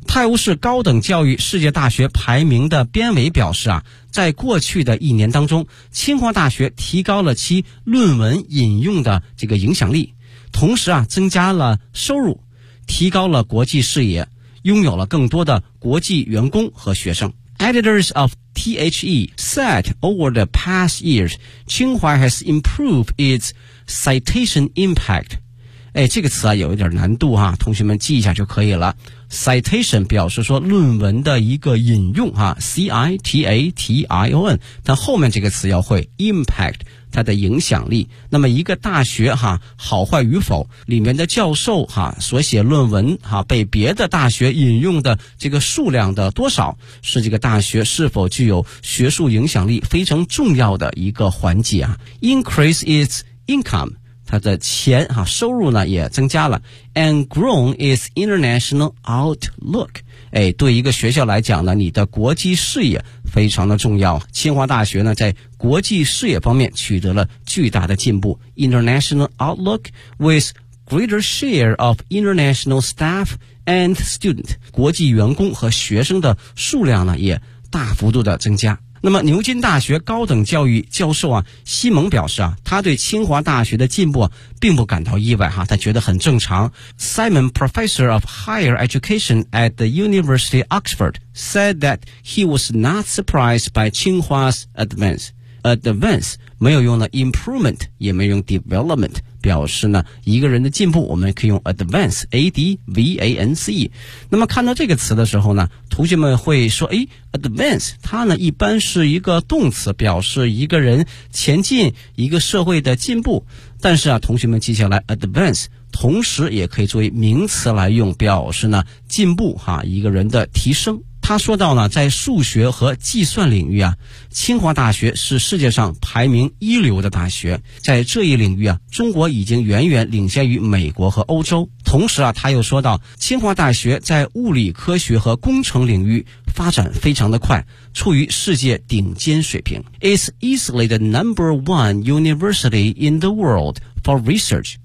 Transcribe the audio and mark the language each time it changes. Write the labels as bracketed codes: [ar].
[zh] 泰晤士高等教育世界大学排名的编委表示啊，在过去的一年当中，清华大学提高了其论文引用的这个影响力，同时啊增加了收入，提高了国际视野，拥有了更多的国际员工和学生。 [en] Editors of THE said over the past years, Tsinghua has improved its citation impact. [zh] 哎，这个词啊有一点难度哈，同学们记一下就可以了。 Citation 表示说论文的一个引用哈 ,C-I-T-A-T-I-O-N, 但后面这个词要会 ,impact, 它的影响力。那么一个大学哈好坏与否里面的教授哈所写论文哈被别的大学引用的这个数量的多少是这个大学是否具有学术影响力非常重要的一个环节啊。 [en] Increase its income. [zh] 他的钱啊收入呢也增加了 [en] ,and grown is international outlook. [zh] 哎，对一个学校来讲呢你的国际视野非常的重要。清华大学呢在国际视野方面取得了巨大的进步。 [en] International outlook with greater share of international staff and student. [zh] 国际员工和学生的数量呢也大幅度的增加。那么牛津大学高等教育教授啊西蒙表示啊他对清华大学的进步并不感到意外哈他觉得很正常。 [en] Simon, professor of higher education at the University of Oxford, said that he was not surprised by 清华's advance. [zh] Advance, 没有用的 improvement, 也没有用 development. 表示呢一个人的进步我们可以用 advance, A-D-V-A-N-C。那么看到这个词的时候呢同学们会说诶 advance, 它呢一般是一个动词表示一个人前进一个社会的进步。但是啊同学们记下来 advance, 同时也可以作为名词来用表示呢进步哈一个人的提升。他说到呢在数学和计算领域啊清华大学是世界上排名一流的大学。在这一领域啊中国已经远远领先于美国和欧洲。同时啊他又说到清华大学在物理科学和工程领域发展非常的快处于世界顶尖水平。 [en] It's easily the number one university in the world for research.